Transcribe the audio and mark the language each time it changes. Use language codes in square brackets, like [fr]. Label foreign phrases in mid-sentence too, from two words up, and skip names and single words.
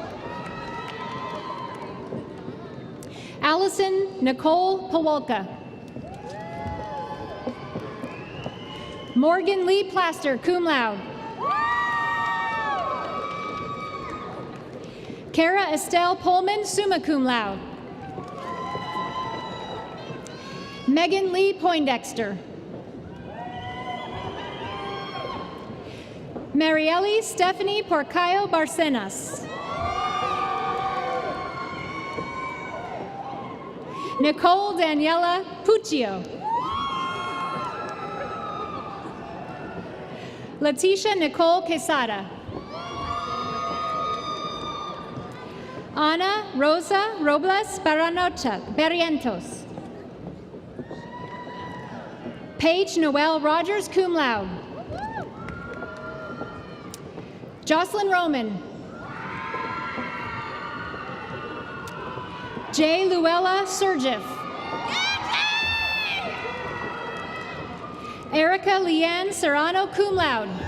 [en] Allison Nicole Pawolka. Morgan Lee Plaster, [la] cum laude. [en] Kara Estelle Pullman, [la] summa cum laude. [en] Megan Lee Poindexter. Marielle Stephanie Porcayo Barcenas. Nicole Daniela Puccio. Leticia Nicole Quesada. Ana Rosa Robles Barrientos. Paige Noel Rogers, [la] cum laude. [en] Jocelyn Roman. J. Luella Surgif. Erica Leanne Serrano, [la] cum laude.